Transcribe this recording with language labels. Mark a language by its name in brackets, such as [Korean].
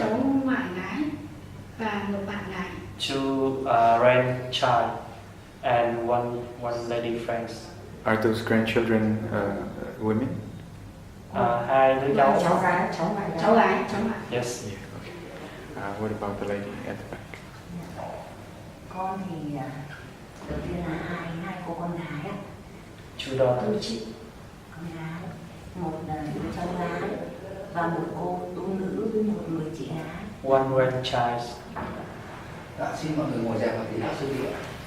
[Vietnamese] cháu ngoại gái và một bạn gái. [English] Two grandchild and one lady friends. Are those grandchildren women? [Vietnamese] Hai đứa cháu. Cháu gái. Cháu gái. [English] Yes. Yeah. Okay. What about the lady at the back? [Vietnamese] Con thì đầu tiên là hai cô con gái á. [English] Two daughters. [Vietnamese] Chị. Con gái, một đứa cháu gái và một cô tú nữ với một người chị gái. [English] One grandchild. [Vietnamese] Dạ, xin mọi người ngồi dẹp vào tí đã sư vị ạ.